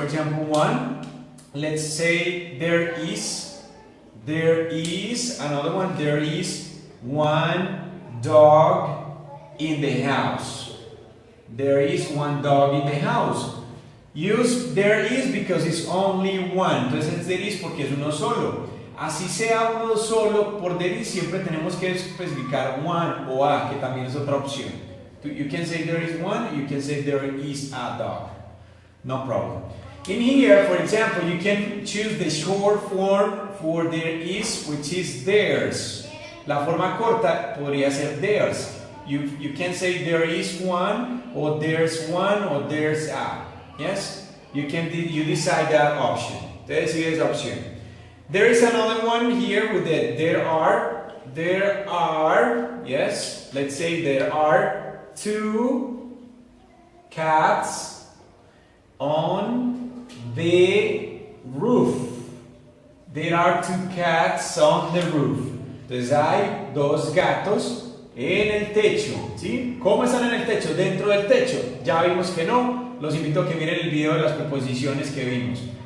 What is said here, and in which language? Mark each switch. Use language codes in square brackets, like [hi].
[en] For example, one, let's say there is another one, there is one dog in the house. There is one dog in the house. Use there is because it's only one. [es] Entonces there is porque es uno solo. Así sea uno solo, por there is siempre tenemos que especificar one o a, que también es otra opción. [en] You can say there is one, you can say there is a dog. No problem. In here, for example, you can choose the short form for there is, which is theirs. [es] La forma corta podría ser [en] theirs. You can say there is one, or there's a. Yes? You decide that option. [es] Te decides esa opción. [en] There is another one here with the there are. There are, yes, let's say there are two cats on the roof. There are two cats on the roof. [es] Entonces hay dos gatos en el techo, ¿sí? ¿Cómo están en el techo? ¿Dentro del techo? Ya vimos que no. Los invito a que miren el video de las preposiciones que vimos.